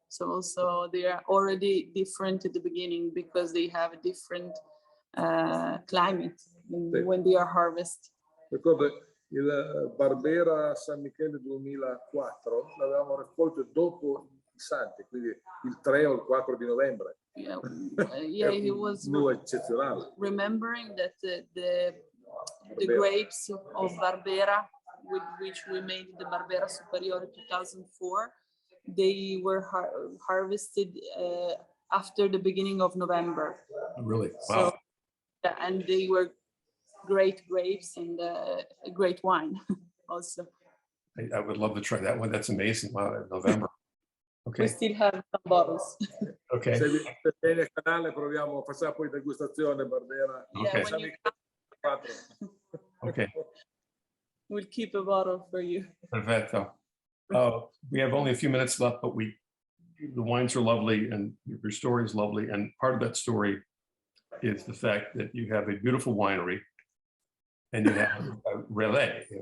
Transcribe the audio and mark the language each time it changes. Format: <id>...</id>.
<en>So also they are already different at the beginning because they have a different climate when they are harvested.</en> <it>Ricordo il Barbera San Michele 2004 l'avevamo raccolto dopo i Santi, quindi il 3 o il 4 di novembre.</it> <en>Yeah, he was</en> <it>eccezionale.</it> <en>Remembering that the grapes of Barbera, with which we made the Barbera Superiore 2004, they were harvested after the beginning of November. Really? So, Wow. and they were great grapes and a great wine also. I would love to try that one. That's amazing. Wow, November. Okay. We still have some bottles. Okay.</en> <it>Se vieni al canale facciamo poi degustazione Barbera.</it> <en>Okay. Okay. We'll keep a bottle for you.</en> <it>Perfetto.</it> <en>We have only a few minutes left, but the wines are lovely and your story is lovely. And part of that story is the fact that you have a beautiful winery and you have a relais.</en>